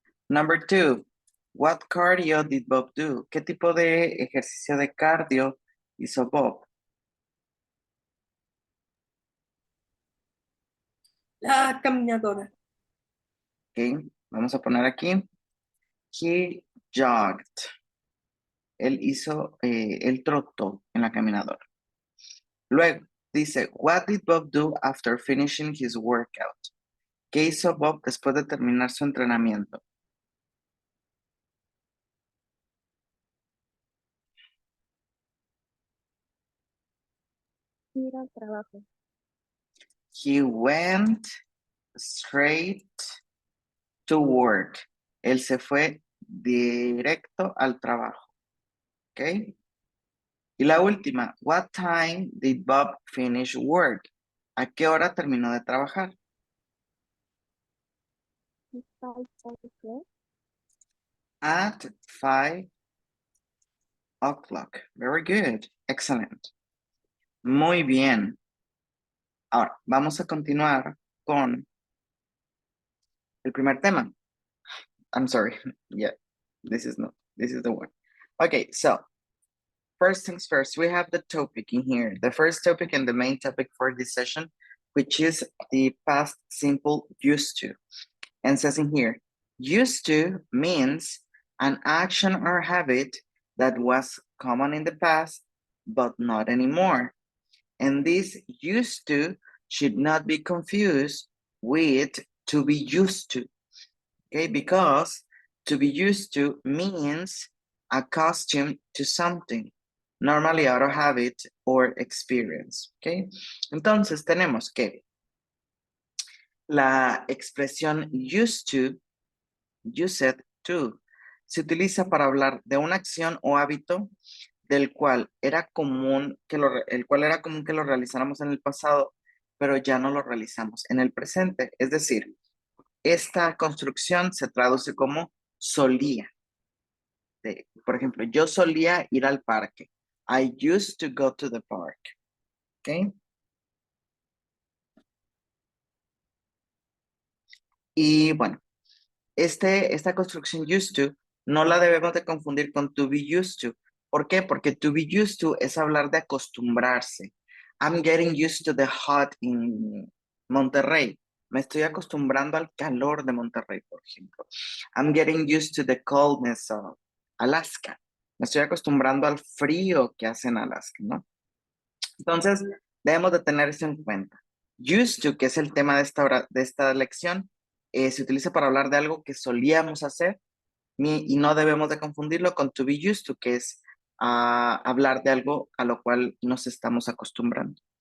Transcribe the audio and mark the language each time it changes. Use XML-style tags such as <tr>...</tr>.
<en>Number two, what cardio did Bob do?</en> <es>¿Qué tipo de ejercicio de cardio hizo Bob? La caminadora. Ok, vamos a poner aquí.</es> <en>He jogged.</en> <es>Él trotó en la caminadora. Luego dice,</es> <en>what did Bob do after finishing his workout?</en> <es>¿Qué hizo Bob después de terminar su entrenamiento? Ir al trabajo.</es> <en>He went straight to work.</en> <es>Él se fue directo al trabajo. ¿Ok? Y la última,</es> <en>what time did Bob finish work?</en> <es>¿A qué hora terminó de trabajar?</es> <en>Five o'clock. At 5 o'clock. Very good. Excellent.</en> <es>Muy bien. Ahora, vamos a continuar con el primer tema.</es> <en>I'm sorry. Yeah, this is the one. Okay, so first things first, we have the topic in here. The first topic and the main topic for this session, which is the past simple used to. And says in here, used to means an action or habit that was common in the past, but not anymore. And this used to should not be confused with to be used to, okay? Because to be used to means accustomed to something, normally out of habit or experience, okay?</en> <es>Entonces tenemos que la expresión used to, se utiliza para hablar de una acción o hábito del cual era común el cual era común que lo realizáramos en el pasado, pero ya no lo realizamos en el presente. Es decir, esta construcción se traduce como solía. Por ejemplo, yo solía ir al parque.</es> <en>I used to go to the park.</en> <es>¿Ok? Y bueno, esta construcción used to no la debemos de confundir con to be used to. ¿Por qué? Porque to be used to es hablar de acostumbrarse.</es> <en>I'm getting used to the hot in Monterrey.</en> <es>Me estoy acostumbrando al calor de Monterrey, por ejemplo.</es> <en>I'm getting used to the coldness of Alaska.</en> <es>Me estoy acostumbrando al frío que hace en Alaska, ¿no? Entonces, debemos de tener eso en cuenta. Used to, que es el tema de esta lección, se utiliza para hablar de algo que solíamos hacer y no debemos de confundirlo con to be used to, que es hablar de algo a lo cual nos estamos acostumbrando.</es>